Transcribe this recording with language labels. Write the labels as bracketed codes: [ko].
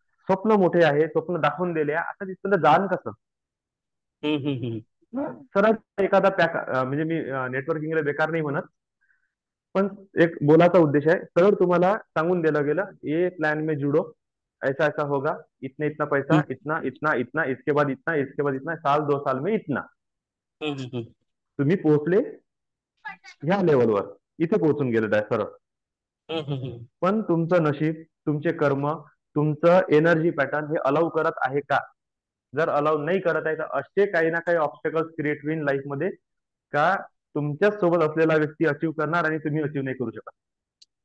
[mr] स्वप्न मोठे आहे, स्वप्न दाखवून दिले, आता तिथं जाण कसं. हम्म, हम्म, हम्म. सरळ एखादा पॅक, म्हणजे मी नेटवर्किंगला बेकार नाही म्हणत, पण एक बोलाचा उद्देश आहे, सरळ तुम्हाला सांगून दिलं गेलं, [hi] ये प्लान में जुडो, ऐसा ऐसा होगा, इतना इतना पैसा, हम्म, इतना इतना इतना, इसके बाद इतना, इसके बाद इतना, साल 2 साल में इतना. हम्म, हम्म. [mr] तुम्ही पोहोचले ह्या लेवलवर, इथे पोहोचून गेलेत आहे सरळ. हम्म, हम्म. पण तुमचं नशीब, तुमचे कर्म, तुमचं एनर्जी पॅटर्न हे अलाउ करत आहे का. जर अलाउ नाही करत आहे तर असे काही ना काही ऑब्स्टेकल्स क्रिएट होईल लाईफ मध्ये, का तुमच्याच सोबत असलेला व्यक्ती अचीव करणार आणि तुम्ही अचीव नाही करू शकत.